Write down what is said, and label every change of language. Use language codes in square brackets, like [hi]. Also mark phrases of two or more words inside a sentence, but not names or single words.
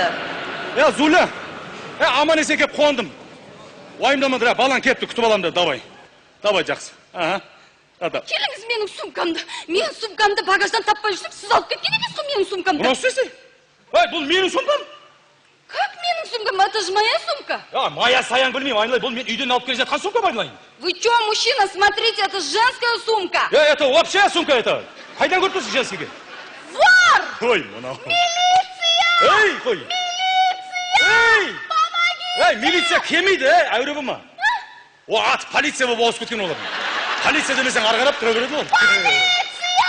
[kk] Зуля, аман есе кеп қондым. Уайымдамадыр, балан кепті, күтіп аламды, давай. Давай, жақсы. Келіңіз менің сумкамды. Мен сумкамды багаждан таппай жүрсем, сіз алып кеткен емес қой менің сумкамды. Бұны өстесі? Бұл менің сумкам? Как менің сумкам? [ru] Это же моя сумка. [kk] Моя саян білмеймін, айналай, бұл мен үйден алып келе жатқан сумка айналайын. [ru] Вы что, мужчина, смотрите, это женская сумка. Это общая сумка это. [kk] Қайдан көріп тұрсың женскийге? Вор! Ой, мынау. Милиция! Ей, қой. [ru] Милиция! Помогите! [kk] Милиция келмейді, әуре болма. О, ат полиция болып ауысып кеткен олар. Полиция демесең арғарап тұра береді ол. Полиция!